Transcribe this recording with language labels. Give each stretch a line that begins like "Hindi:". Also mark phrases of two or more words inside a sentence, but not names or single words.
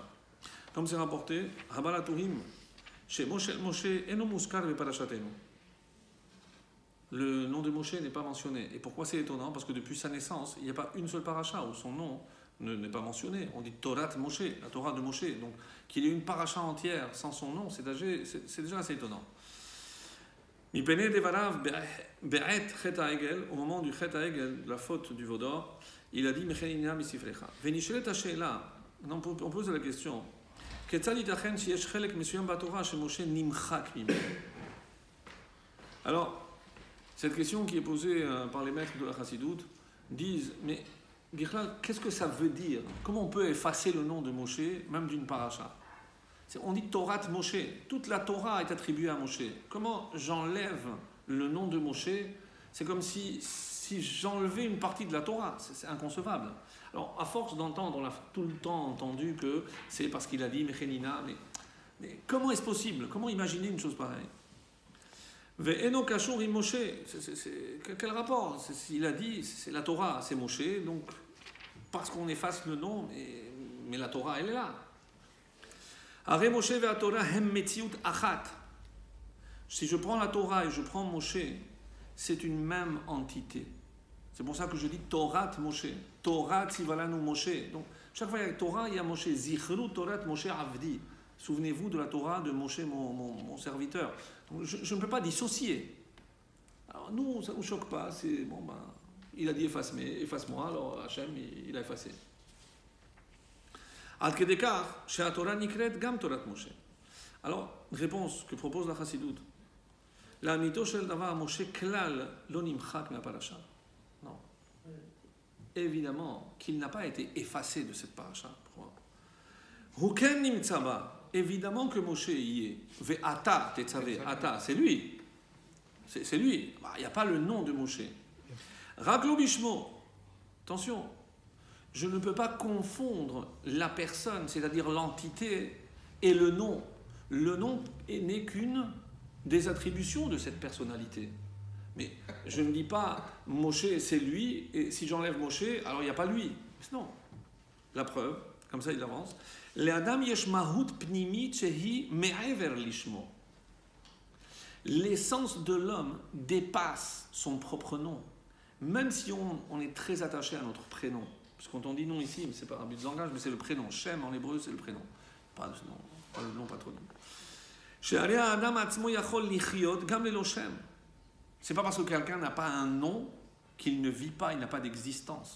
French: Comme c'est rapporté,
Hebrew: בעל הטורים, שם משה אינו מוזכר בפרשתנו.
French: Le nom de Moshe n'est pas mentionné. Et pourquoi c'est étonnant? Parce que depuis sa naissance, il n'y a pas une seule paracha où son nom n'est pas mentionné. On dit Torah Moshe, la Torah de Moshe. Donc qu'il y ait une paracha entière sans son nom, c'est déjà assez étonnant.
Hebrew: מפני דבריו בעת חטא העגל,
French: au moment du
Hebrew: חטא העגל,
French: la faute du Vaudor, il a dit
Hebrew: מחני נא מספרך. ונשארת השאלה,
French: on pose la question.
Hebrew: כיצד יתכן שיש חלק מסוים בתורה שמשה נמחק ממנו.
French: Alors, cette question qui est posée par les maîtres de la Chassidoute disent, mais qu'est-ce que ça veut dire? Comment on peut effacer le nom de Moshe, même d'une paracha? On dit Torah Moshe, toute la Torah est attribuée à Moshe. Comment j'enlève le nom de Moshe? C'est comme si j'enlevais une partie de la Torah, c'est inconcevable. Alors, à force d'entendre, on a tout le temps entendu que c'est parce qu'il a dit Mechenina, mais comment est-ce possible? Comment imaginer une chose pareille?
Hebrew: ואינו קשור עם משה,
French: quel rapport? Il a dit, c'est la Torah, c'est Moshe, donc parce qu'on efface le nom, mais la Torah, elle est là.
Hebrew: הרי משה והתורה הם מציאות אחת.
French: Si je prends la Torah et je prends Moshe, c'est une même entité. C'est pour ça que je dis Torah Moshe.
Hebrew: תורה ציוה לנו משה.
French: Donc chaque fois qu'il y a Torah, il y a Moshe.
Hebrew: זכרו תורת משה עבדי.
French: Souvenez-vous de la Torah de Moshe, mon serviteur. Donc, je ne peux pas dissocier. Alors nous, ça ne nous choque pas. C'est bon, il a dit efface-moi, alors Hachem, il a effacé.
Hebrew: עד כדי כך, שהתורה נקראת גם תורת משה.
French: Alors, réponse que propose la Chassidoute.
Hebrew: לאמיתו של דבר משה כלל לא נמחק מהפרשה. Non.
French: Évidemment qu'il n'a pas été effacé de cette paracha.
Hebrew: הוא כן נמצא בה.
French: Évidemment que Moshe y est.
Hebrew: ואתה, תצוה, אתה,
French: c'est lui. C'est lui. Il n'y a pas le nom de Moshe.
Hebrew: רגלו בשמו.
French: Attention. je ne peux pas confondre la personne, c'est-à-dire l'entité, et le nom. Le nom n'est qu'une des attributions de cette personnalité. Mais je ne dis pas Moshe c'est lui, et si j'enlève Moshe, alors il n'y a pas lui. Non. La preuve, comme ça il avance.
Hebrew: לאדם יש מהות פנימית שהיא מעבר לשמו.
French: L'essence de l'homme dépasse son propre nom. Même si on est très attaché à notre prénom. Parce que quand on dit nom ici, c'est pas un but de langage, mais c'est le prénom. Shem en hébreu, c'est le prénom. Pas le nom patronyme. C'est pas parce que quelqu'un n'a pas un nom qu'il ne vit pas, il n'a pas d'existence.